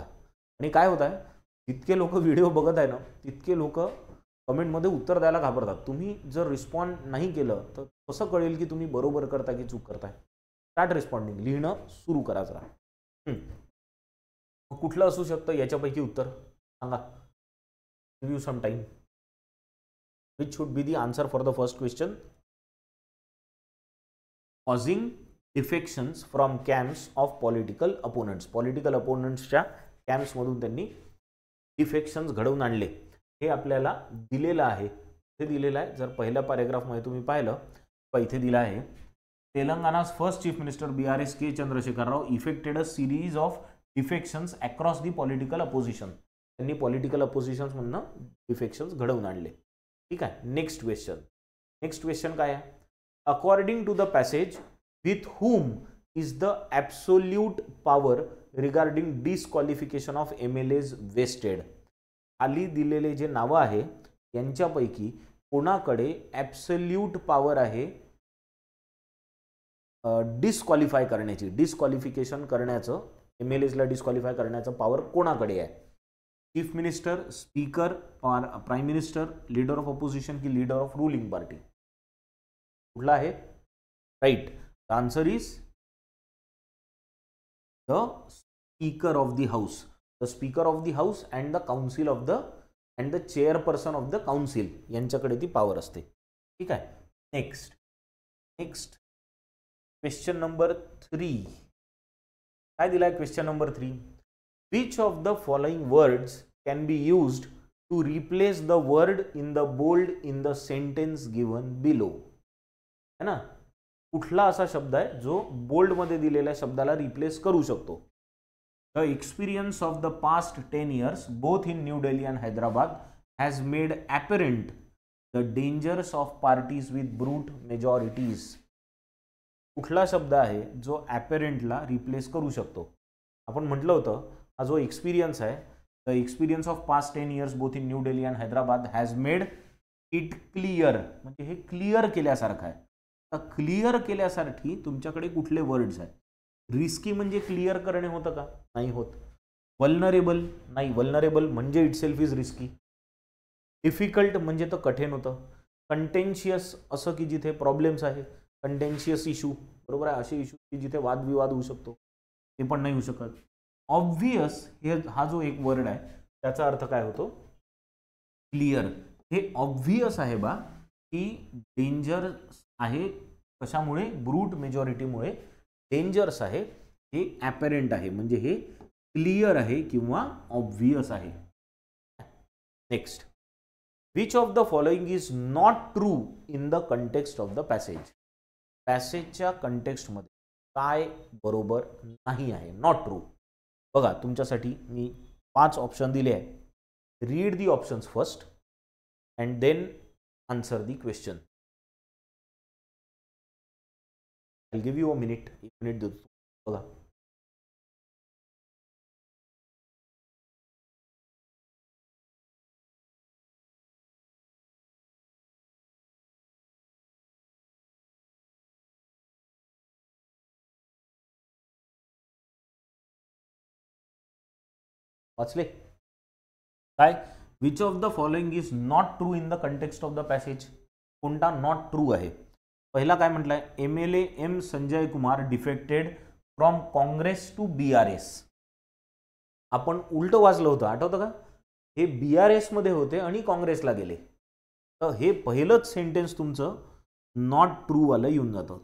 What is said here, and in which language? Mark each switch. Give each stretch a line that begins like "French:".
Marathi: आणि काय होत आहे जितके लोक व्हिडिओ बघत आहे ना तितके लोक कमेंटमध्ये उत्तर द्यायला घाबरतात. तुम्ही जर रिस्पॉन्ड नाही केलं तर कसं कळेल की तुम्ही बरोबर करता की चूक करताय.
English: Start responding.
Marathi: लिहिणं सुरू करा जरा. कुठलं असू शकतं याच्यापैकी उत्तर सांगा.
English: Give you some time. Which should be the answer for the first question. Causing defections from camps of political opponents.
Marathi: Political अपोनंट्सच्या कॅम्प्समधून त्यांनी डिफेक्शन्स घडवून आणले. हे आपल्याला दिलेलं आहे. हे दिलेलं आहे. जर पहिल्या पॅरेग्राफमध्ये तुम्ही पाहिलं इथे दिलं आहे
English: Telangana's first chief minister BRS K. Chandrashekar Rao effected a series of defections across the political opposition.
Marathi: त्यांनी पॉलिटिकल अपोजिशन्स मधनं डिफेक्शन्स घडवून आणले. ठीक आहे. नेक्स्ट क्वेश्चन काय आहे.
English: According to the passage with whom is the absolute power regarding disqualification of MLAs vested.
Marathi: खाली दिलेले जे नावं आहे यांच्यापैकी कोणाकडे ॲब्सोल्यूट पॉवर आहे डिस्क्वालिफाय करण्याची. डिस्क्वालिफिकेशन करण्याचं MLAsला डिस्क्वालिफाय करण्याचं पॉवर कोणाकडे आहे.
English: Chief minister, speaker और prime minister, leader of opposition की leader of ruling party.
Marathi: कुठला आहे? Right.
English: The answer is the speaker of the house. The speaker of the house and the council of the and the chairperson of the council
Marathi: यांच्याकडे ती power असते. ठीक आहे. Next question number 3. काय दिलाय question number 3?
English: Which of the following words can be used to replace the word in the bold in the sentence given below.
Marathi: है ना, कुठला असा शब्द आहे जो बोल्ड मध्ये दिलेल्या शब्दाला रिप्लेस करू शकतो?
English: The experience of the past 10 years, both in New Delhi and Hyderabad, has made apparent the dangers of parties with brute majorities.
Marathi: कुठला शब्द आहे जो apparentला रिप्लेस करू शकतो? आपण म्हटलं होतं हा जो एक्सपिरियन्स आहे,
English: the experience of past 10 years both in New Delhi and Hyderabad has made it clear,
Marathi: म्हणजे हे क्लिअर केल्यासारखं आहे. तर क्लिअर केल्यासाठी तुमच्याकडे कुठले वर्ड्स आहेत? रिस्की म्हणजे क्लिअर करणे होतं का? नाही होत. वल्नरेबल नाही, वल्नरेबल म्हणजे इटसेल्फ इज रिस्की. डिफिकल्ट म्हणजे तर कठीण होतं. कंटेन्शियस असं की जिथे प्रॉब्लेम्स आहे, कंटेन्शियस इशू, बरोबर आहे, असे इशू की जिथे वादविवाद होऊ शकतो, ते पण नाही होऊ शकत. ऑब्व्हियस हा जो एक वर्ड आहे त्याचा अर्थ काय होतो? क्लिअर. हे ऑब्व्हियस आहे बा की डेंजर आहे, कशामुळे? ब्रूट मेजॉरिटीमुळे डेंजर्स आहे. हे ॲपरंट आहे म्हणजे हे क्लिअर आहे किंवा ऑब्व्हियस आहे.
English: Next, which of the following is not true in the context of the passage.
Marathi: पॅसेजच्या कंटेक्स्टमध्ये काय बरोबर नाही आहे? Not true. बघा तुमच्यासाठी मी 5 ऑप्शन दिले आहे.
English: Read the options first and then answer the question. I'll give you a minute.
Marathi: 1 minute देतो. बघा. वाचले काय?
English: Which of the following is not true in the context of the passage.
Marathi: कोणता not true आहे? पहिला काय म्हटलंय?
English: MLA M Sanjay Kumar defected from Congress to BRS.
Marathi: आपण उलट वाचलं होतं, आठवतं का? हे BRS मध्ये होते आणि काँग्रेसला गेले. तर हे पहिलंच सेंटेन्स तुमचं नॉट ट्रू वाला येऊन जातं.